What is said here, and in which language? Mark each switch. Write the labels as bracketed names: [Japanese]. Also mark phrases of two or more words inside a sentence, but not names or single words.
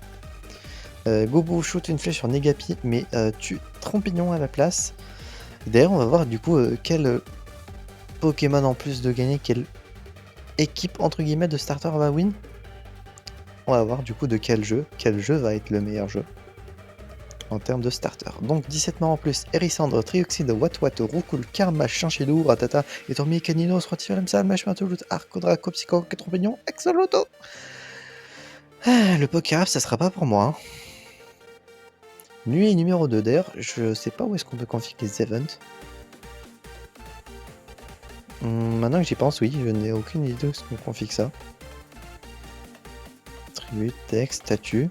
[French] Gobu shoot une flèche sur Negapi, mais tue Trompignon à la place. D'ailleurs, on va voir du coup quel Pokémon en plus de gagner, quelle équipe entre guillemets de starter va win. On va voir du coup de quel jeu va être le meilleur jeu en termes de starter. Donc 17 morts en plus, Erisandre, Trioxide, Watwat, Roucoule, Karma, Chinchillou, Ratata, Etormi, Caninos, Rotifalam, Salmash, Matoulout, Arco, Draco, Psycho, Trompignon, Axolotl. Le Pokérap, ça sera pas pour moi. Hein. Nuit numéro 2, d'ailleurs, je sais pas où est-ce qu'on peut configurer les events. Maintenant que j'y pense, oui, je n'ai aucune idée de ce qu'on config ça. Tribut, texte, statut.